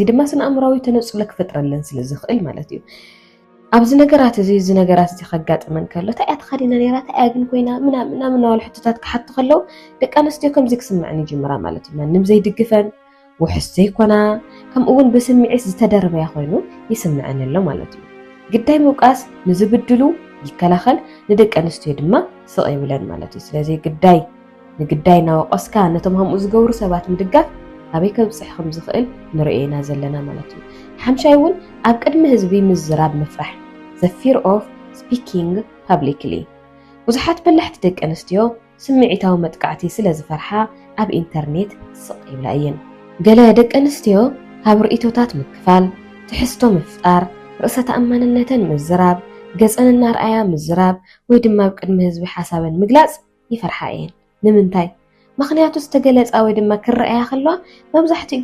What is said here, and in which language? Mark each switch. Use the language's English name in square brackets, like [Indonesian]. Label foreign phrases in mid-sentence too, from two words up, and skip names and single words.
[Tigrinya] ድማ ስነ ኣእምራዊ ተነፅሎ ክፈጥረለን ስለ ዝኽእል ማለት እዩ ኣብዚ ነገራት እዚ ነገራት እዚ ከጋጥመን ከሎ እንታይ ኣትኸዲና ነይራ እንታይ ግን ኮይና ምናምን ናወል ሕቶታት ክሓቱ ከለው ደቂ ኣንስትዮ ከምዚ ክስምዐን ይጅምራ ማለት እዩ ማንም ዘይድግፈን ውሕስ ዘይኮና ከምኡውን ብስምዒት ዝተደረበያ ኮይኑ ይስምዐን ኣሎ ማለት እዩ ግዳይ ምውቃስ ንዝብድሉ ይከላኸል ንደቂ ኣንስትዮ ድማ ስቕ ይብለን ማለት እዩ ስለዚ ንግዳይ ናወቀስካ ነቶም ከምኡ ዝገብሩ ሰባት ምድጋፍ ኣበይ ከብፅሕ ከም ዝኽእል ንርእየና ዘለና ማለት እዩ ሓምሻይ እውን ኣብ ቅድሚ ህዝቢ ምዝራብ ምፍራሕ [English] the fear of speaking publicly [Tigrinya] ብዙሓት በላሕቲ ደቂ ኣንስትዮ ስምዒታዊ መጥቃዕቲ ስለ ዝፈርሓ ኣብ ኢንተርኔት ስቕ ይብላ እየን ገለ ደቂ ኣንስትዮ ካብ ርእይቶታት ምክፋል ትሕዝቶ ምፍጣር ርእሰ ተኣማንነተን ምዝራብ ገፀን እናርኣያ ምዝራብ ወይ ድማ ኣብ ቅድሚ ህዝቢ ሓሳበን ምግላፅ ይፈርሓ እየን ንምንታይ ምክንያቱ ዝተገለፃ ወይ ድማ ክረኣያ ከለዋ መብዛሕትኡ